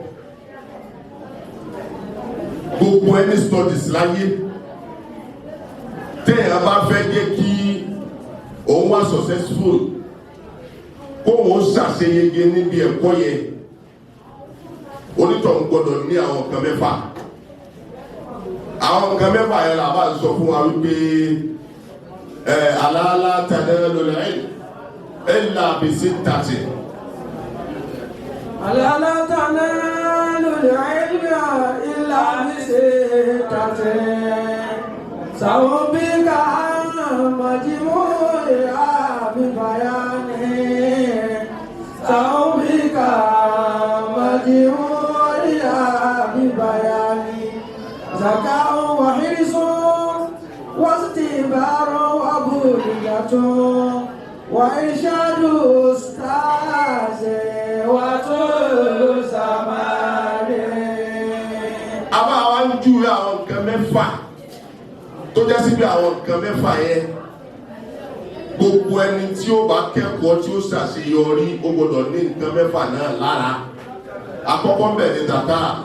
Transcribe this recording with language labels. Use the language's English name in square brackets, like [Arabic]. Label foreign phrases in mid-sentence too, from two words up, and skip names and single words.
[Yoruba] gbogbo ẹni studies láyé téèyàn bá fẹ́ jẹ́ kí òun wá successful kó òun ṣàṣeyege níbi ẹ̀kọ́ yẹn onítọ̀hún gbọ́dọ̀ ní àwọn nǹkan mẹ́fà àwọn nǹkan mẹ́fà yẹn là bá sọ fún wa wípé [Arabic] ألا تنالوا العلم إلا بستة. ألا تنالوا العلم إلا بستة سأنبئك عن مجموعها ببيان سأنبئك عن مجموعها ببيان زكاء وحرص واستبار وبلغة وإرشاد أستاذ وطول زمان. [Yoruba] àbá wa ń júwe àwọn nǹkan mẹ́fà tó jẹ́ síbi àwọn nǹkan mẹ́fà yẹn gbogbo ẹni tí ó bá kẹ́kọ̀ọ́ tí ó ṣàṣeyọrí ó gbọ́dọ̀ ní nǹkan mẹ́fà náà lára àkọ́kọ́ ń bẹ̀ ní tàkà